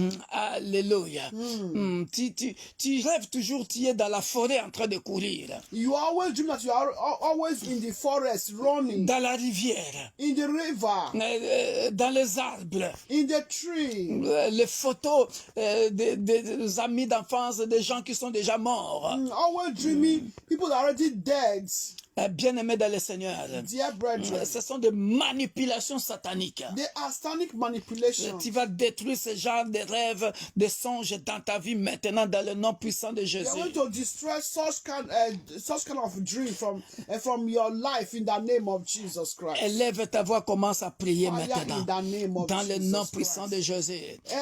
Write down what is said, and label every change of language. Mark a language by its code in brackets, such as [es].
[fr] Alléluia. Tu rêves toujours, tu es dans la forêt en train de courir. [en] You always dream that you are always in the forest running. [fr] Dans la rivière. [en] In the river. [fr] Dans les arbres. [en] In the tree. [fr] Les photos des amis d'enfance, des gens qui sont déjà morts. [en] Always dreaming people that are already dead. [fr] Bien-aimés dans le Seigneur, ce sont des manipulations sataniques. [en] They are satanic manipulations. [fr] Tu vas détruire ce genre de rêves, de songes dans ta vie maintenant dans le nom puissant de Jésus. [en] They are going to destroy such kind of dream from your life in the name of Jesus Christ. [fr] Élève ta voix, commence à prier maintenant dans le nom puissant de Jésus.